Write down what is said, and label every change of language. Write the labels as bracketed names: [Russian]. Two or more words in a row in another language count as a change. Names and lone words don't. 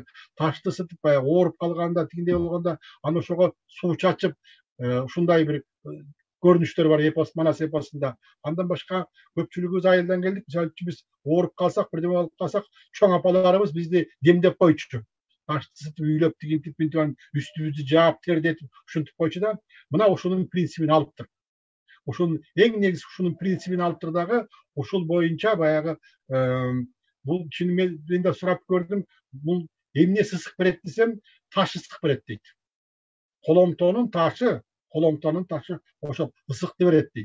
[Kyrgyz] Ташты ысытып баягы ооруп калганда, тигиндей болгондо аны ошого суу чачып, ушундай бир көрүнүштөр бар Манас эпосунда. Андан башка көпчүлүгүбүз айылдан келдик. Мисалы үчүн биз ооруп калсак, бирдеме болуп калсак, чоң апаларыбыз бизди демдеп койчу. ташты ысытып үйлөп тигинтип мынтип үстүбүздү жаап тердетип ушинтип койчу да мына ошонун принцибин алыптыр. Ошонун эң негизи ушунун принцибин алыптыр дагы ошол боюнча баягы бул чын мен да сурап көрдүм. Бул эмнеси ысык берет десем, таш ысык берет дейт. Коломтонун ташы ошо ысыкты берет дейт.